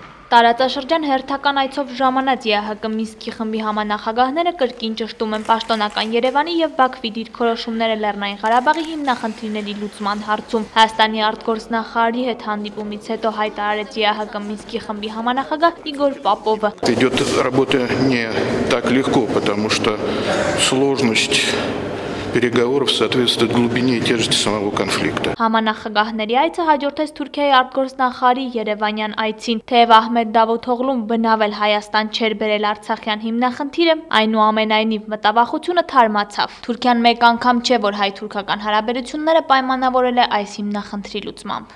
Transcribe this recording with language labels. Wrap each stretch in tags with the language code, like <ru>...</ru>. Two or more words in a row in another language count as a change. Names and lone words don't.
<hy>Տարածաշրջան հերթական այցով ժամանած ԵԱՀԿ Մինսկի խմբի համանախագահները կրկին ճշտում են պաշտոնական Երևանի և Բաքվի դիրքորոշումները Լեռնային Ղարաբաղի հիմնախնդիրների լուծման հարցում։ Հայաստանի արտգործնախարարի հետ հանդիպումից հետո հայտարարեց ԵԱՀԿ Մինսկի խմբի համանախագահ Իգոր Պապովը։</hy> <ru>Идет работа не так легко, потому что сложность переговоров соответствует глубине и тяжести самого конфликта.</ru> <hy>Համանախագահների այցը հաջորդեց Թուրքիայի արտգործնախարարի Երևանյան այցին, թեև Ահմեդ Դավութօղլուն բնավել Հայաստան չէր բերել Արցախյան հիմնախնդիրը, այնուամենայնիվ մտավախությունը թարմացավ։ Թուրքիան մեկ անգամ չէ, որ հայ-թուրքական հարաբերությունները պայմանավորել է այս հիմնախնդրի լուծմամբ։</hy>